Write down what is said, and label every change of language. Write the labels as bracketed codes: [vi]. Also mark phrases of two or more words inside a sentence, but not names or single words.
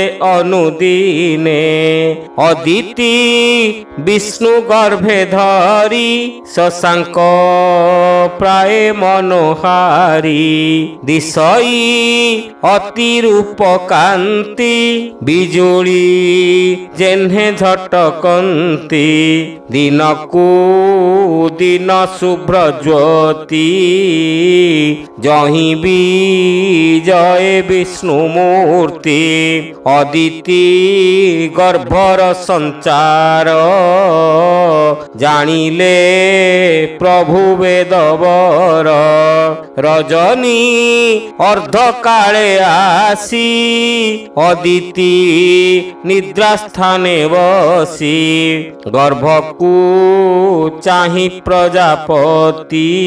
[or] ଅନୁଦିନେ ଅଦିତି ବିଷ୍ଣୁ ଗର୍ଭେ ଧରି ଶଶାଙ୍କ ପ୍ରାୟ ମନୋହାରୀ ଦିଶଇ ଅତି ରୂପ କାନ୍ତି ବିଜୁଳି ଜେନ୍ହେ ଝଟକନ୍ତି ଦିନକୁ ଦିନ ଶୁଭ୍ର ଜ୍ୟୋତି ଜହି ବିଜୟ ବିଷ୍ଣୁ ମୂର୍ତ୍ତି ଅଦିତି ଗର୍ଭର ସଞ୍ଚାର ଜାଣିଲେ ପ୍ରଭୁ ବେଦବର ରଜନୀ ଅର୍ଦ୍ଧକାଳେ ଆସି ଅଦିତି ନିଦ୍ରା ସ୍ଥାନେ ବସି ଗର୍ଭକୁ ଚାହି ପ୍ରଜାପତି